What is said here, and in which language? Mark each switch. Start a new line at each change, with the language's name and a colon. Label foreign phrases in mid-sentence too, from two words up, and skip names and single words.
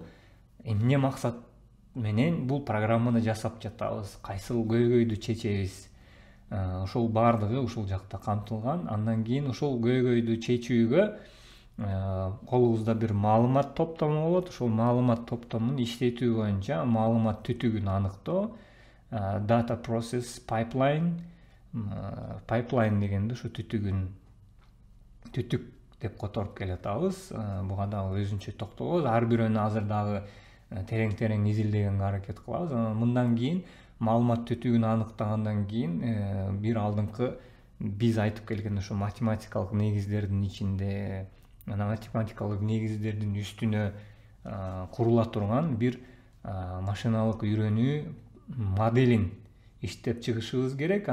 Kyrgyz: Эмне максат менен бул программаны жасап жатабыз, кайсыл көйгөйдү чечебиз, ошол баардыгы ушул жакта камтылган. Андан кийин ошол көйгөйдү чечүүгө колубузда бир маалымат топтому болот. Ошол маалымат топтомун иштетүү боюнча маалымат түтүгүн аныктоо,
English: data process pipeline.
Kyrgyz: Pipeline дегенде ушу түтүк деп которуп келатабыз. Буга дагы өзүнчө токтолобуз. Ар бирөөнү азыр дагы терең изилдегенге аракет кылабыз. Мындан кийин маалымат түтүгүн аныктагандан кийин бир алдыңкы биз айтып келген ошо математикалык негиздердин ичинде, математикалык негиздердин үстүнө курула турган бир машиналык үйрөнүү моделин иштеп чыгышыбыз керек.